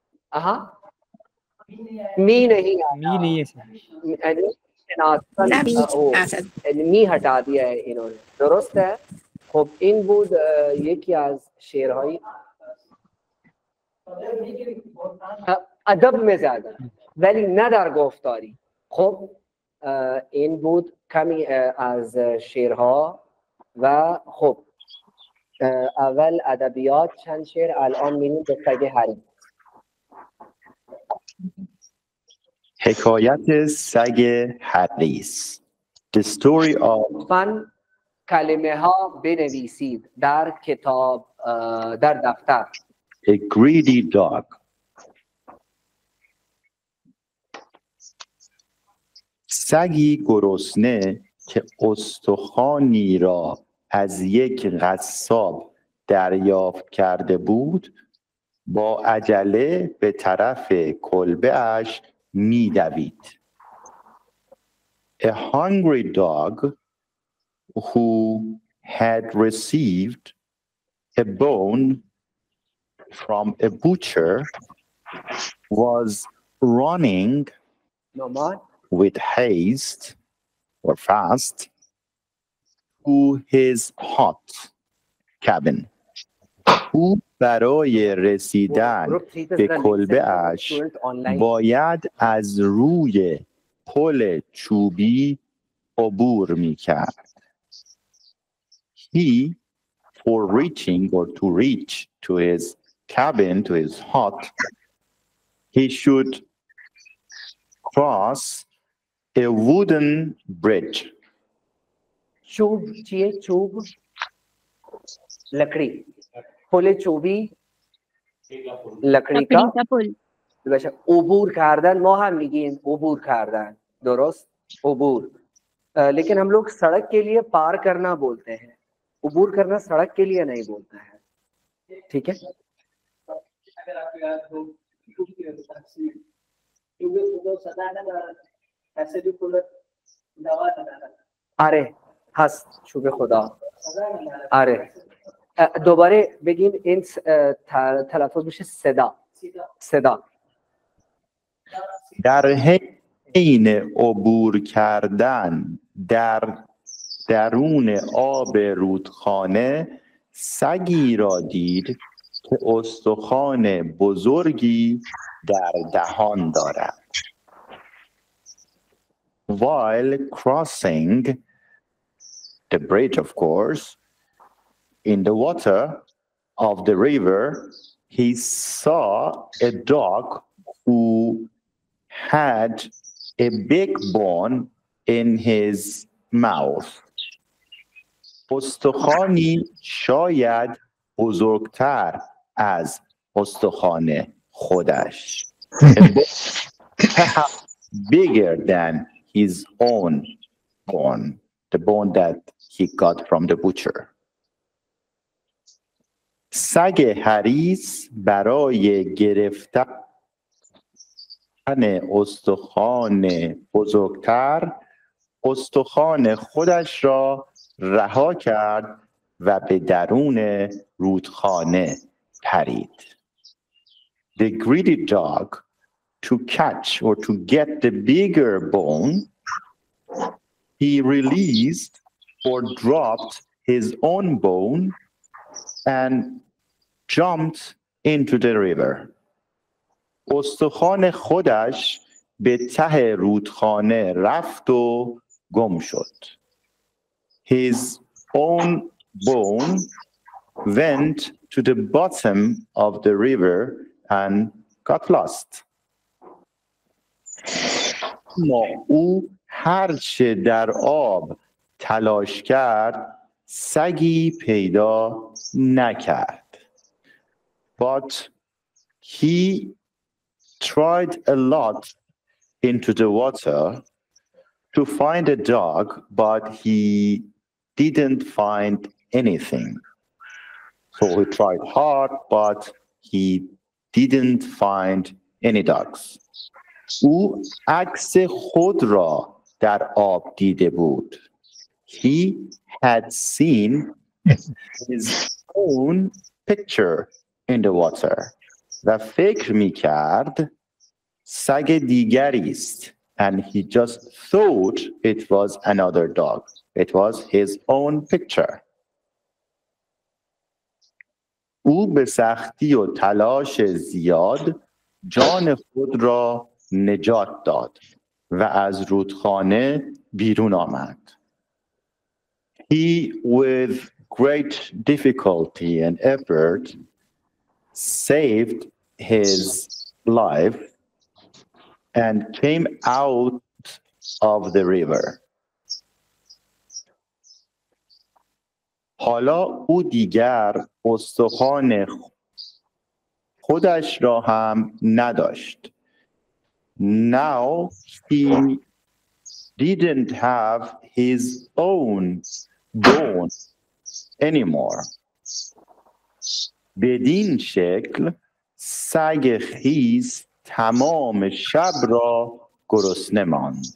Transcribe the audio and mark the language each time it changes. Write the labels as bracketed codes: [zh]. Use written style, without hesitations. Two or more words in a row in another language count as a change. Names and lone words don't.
[ur] ہاں، می نہیں ہے, می نہیں ہے سر. می ہٹا دیا ہے انہوں نے، درست ہے. [fa] خب این بود [ur] یہ کیا شعر ہے، ادب میں زیادہ [fa] ولی نه در گفتاری. خب این بود کمی از شعرها و خب اول ادبیات چند شعر، الان میریم به سگ هری. حکایت سگ حریص. [en] The story of [fa] من کلمه ها بنویسید در کتاب، در دفتر. [en] A greedy dog. [fa] سگی گرسنه که استخوانی را از یک قصاب دریافت کرده بود با عجله به طرف کلبه اش می دوید. [en] A hungry dog who had received a bone from a butcher was running with haste or fast to his hut cabin. [fa] او برای رسیدن به کلبه اش باید از روی پل چوبی عبور می کرد. [en] He, for reaching or to reach to his cabin, to his hut, he should cross a wooden bridge. [fa] چوب چیه؟ چوب لکڑی، پل چوبی [ur] لکڑی کا [fa] پل. عبور کردن، ما هم میگیم عبور کردن، درست؟ عبور. [ur] لیکن ہم لوگ سڑک کے لیے پار کرنا بولتے ہیں، عبور کرنا سڑک کے لیے نہیں بولتا ہے. ٹھیک ہے، [fa] آره هست چوب خدا. آره دوباره بگیم این تلفظ میشه صدا. صدا. در حین عبور کردن در درون آب رودخانه سگی را دید که استخوان بزرگی در دهان دارد. [en] While crossing the bridge, of course, in the water of the river, he saw a dog who had a big bone in his mouth. [fa] استخوانی شاید بزرگتر از استخوان خودش. [en] Perhaps bigger than his own bone, the bone that he got from the butcher. [fa] سگ حریص برای گرفتن استخوان بزرگتر استخوان خودش را رها کرد و به درون رودخانه پرید. [en] The greedy dog, to catch or to get the bigger bone, he released or dropped his own bone and jumped into the river. [fa] استخوان خودش به ته رودخانه رفت و گم شد. [en] His own bone went to the bottom of the river and got lost. [fa] اما او هرچه در آب تلاش کرد سگی پیدا نکرد. [en] But he tried a lot into the water to find a dog, but he didn't find anything. So he tried hard, but he didn't find any dogs. [fa] او عکس خود را در آب دیده بود. [en] He had seen his own picture in the water. [fa] و فکر می کرد سگ دیگری است. [en] And he just thought it was another dog. It was his own picture. [fa] او به سختی و تلاش زیاد جان خود را نجات داد و از رودخانه بیرون آمد. [en] He, with great difficulty and effort, saved his life and came out of the river. [fa] حالا او دیگر استخوان خودش را هم نداشت. [en] Now he didn't have his own bone anymore. [fa] بدین شکل سگ خیس تمام شب را گرسنه ماند.